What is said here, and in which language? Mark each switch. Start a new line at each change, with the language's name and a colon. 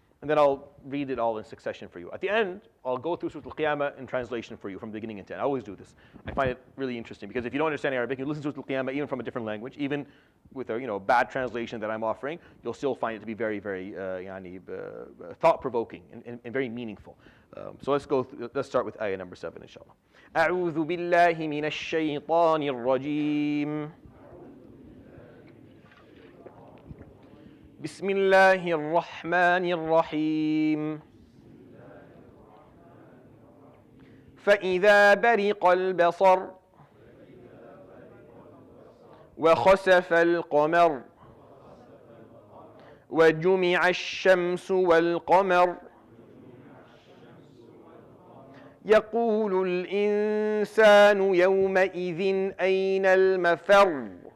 English: And then I'll read it all in succession for you. At the end, I'll go through Surat Al-Qiyamah in translation for you from the beginning to end. I always do this. I find it really interesting because if you don't understand Arabic, you listen to Surat Al-Qiyamah even from a different language, even with a bad translation that I'm offering, you'll still find it to be very, very thought-provoking and very meaningful. So let's start with ayah number 7, inshallah.
Arabic: أعوذ بالله من الشيطان الرجيم. بسم الله الرحمن الرحيم فإذا برق البصر وخسف القمر وجمع الشمس والقمر يقول الإنسان يومئذ أين المفر